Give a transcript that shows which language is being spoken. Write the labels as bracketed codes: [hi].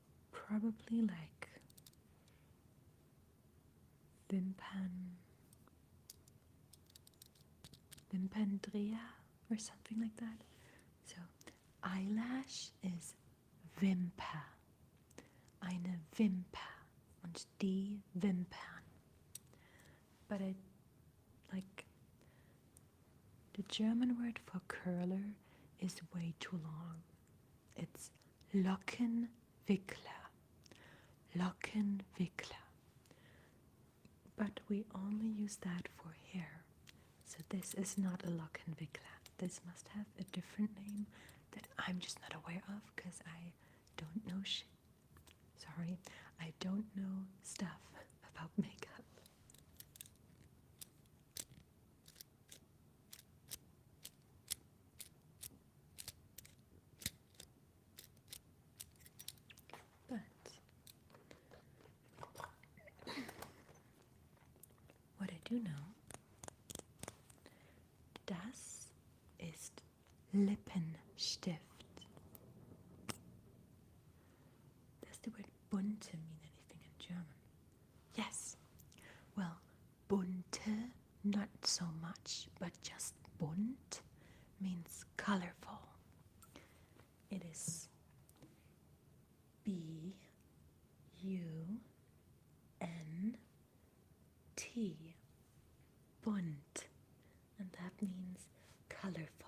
[en] Probably like Wimperndreher or something like that. So eyelash is [de] Wimper, eine Wimper und die Wimpern. [en] But like the German word for curler is way too long. It's Lockenwickler. Lockenwickler. But we only use that for hair. So this is not a Lockenwickler. This must have a different name that I'm just not aware of because I don't know shit. Sorry, I don't know stuff about makeup. But what I do know, [de] das ist Lippenstift. [en] Does the word bunte mean anything in German? Yes. Well, bunte, not so much, but just bunt means colorful. It is B-U-N-T, bunt, and that means colorful.